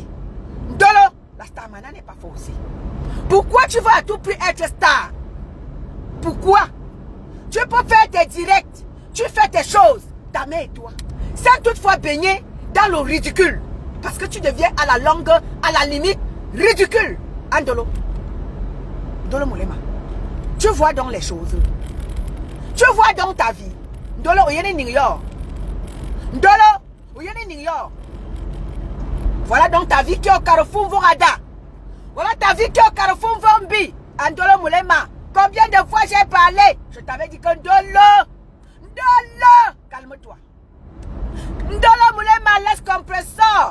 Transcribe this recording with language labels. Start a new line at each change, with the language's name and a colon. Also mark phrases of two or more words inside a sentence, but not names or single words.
French: Ndolo, la Starmania n'est pas forcée. Pourquoi tu veux à tout prix être star? Pourquoi? Tu peux faire tes directs, tu fais tes choses, ta mère et toi, sans toutefois baigner dans le ridicule. Parce que tu deviens à la longue, à la limite, ridicule. Ndolo. Ndolo Moulema. Tu vois donc les choses. Tu vois donc ta vie.
Lingala: Ndolo, oyene Ningyo. Ndolo, oyene Ningyo.
French: Voilà donc ta vie qui est au carrefour Vorada. Voilà ta vie qui est au carrefour Vombi. Ndolo Moulema. Combien de fois j'ai parlé? Je t'avais dit que Ndolo. Ndolo. Calme-toi. Ndolo Moulema, laisse Compressor.